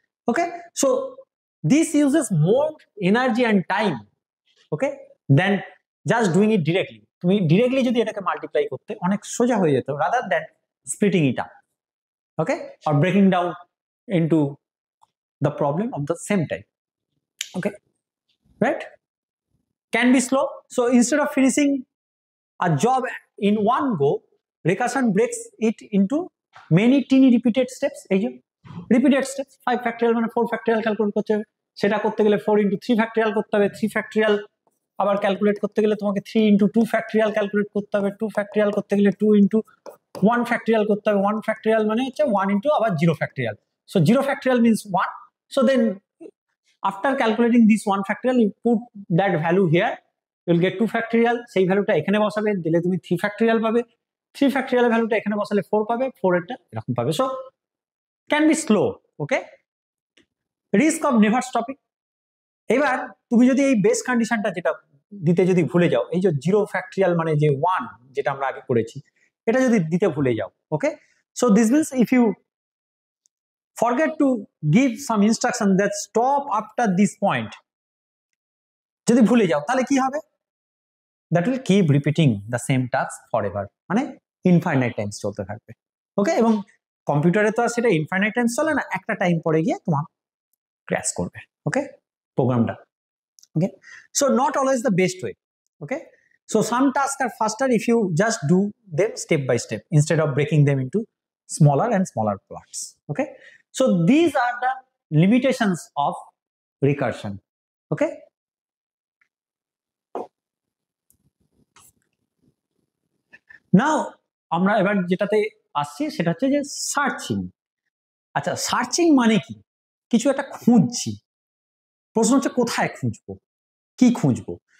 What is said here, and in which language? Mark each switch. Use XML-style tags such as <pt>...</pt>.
<en>Okay, so this uses more energy and time, okay, then just doing it directly.</en> <bn>তুমি directly যদি এটাকে multiply করতে অনেক সোজা হয়ে যেত,</bn> <en>Rather than splitting it up, okay, or breaking down into the problem of the same time. Okay, right, can be slow. So instead of finishing a job in one go, recursion breaks it into many teeny repeated steps.</en> <bn>এই যে repeated steps, 5 factorial মানে 4 factorial calculate করতে হবে, সেটা করতে গেলে 4 into 3 factorial করতে হবে, 3 factorial আবার ক্যালকুলেট করতে গেলে তোমাকে 3 into 2 factorial ক্যালকুলেট করতে হবে, 2 factorial করতে গেলে 2 into 1 factorial করতে হবে, 1 factorial মানে হচ্ছে 1 into আবার 0 factorial.</bn> <en>So 0 factorial means 1. So then after calculating this 1 factorial, you put that value here, you will get 2 factorial,</en> <bn>সেই ভ্যালুটা এখানে বসাবে, দিলে তুমি 3 factorial পাবে, 3 factorial ভ্যালুটা এখানে বসালে 4 পাবে, 4 এরটা এরকম পাবে।</bn> <en>So can be slow. Okay, risk of never stopping.</en> <bn>এবার তুমি যদি এই বেস কন্ডিশনটা যেটা দিতে যদি ভুলে যাও, এই যে 0 factorial মানে যে 1 যেটা আমরা আগে করেছি, এটা যদি দিতে ভুলে যাও, ওকে,</bn> <en>so this means if you forget to give some instruction that stop after this point,</en> <bn>যদি ভুলে যাও তাহলে কি হবে,</bn> <en>that will keep repeating the same task forever,</en> <bn>মানে ইনফাইনাইট টাইমস চলতে থাকবে। ওকে, এবং কম্পিউটারে তো আর সেটা ইনফাইনাইট টাইমস চলে না, একটা টাইম পরে গিয়ে তোমার ক্র্যাশ করবে।</bn> <en>Okay, প্রোগ্রামটা। Okay, so not always the best way.</en> <bn>Okay, so</bn> <en>Some task are faster if you just do them step by step instead of breaking them into smaller and smaller parts. Okay, so these are the limitations of recursion.</en> <bn>Okay, now আমরা এবার যেটাতে আসছি সেটা হচ্ছে যে searching. আচ্ছা, searching মানে কি, কিছু একটা খুঁজছি, প্রশ্ন হচ্ছে কোথায় খুঁজবো, কি খুঁজবো।</bn>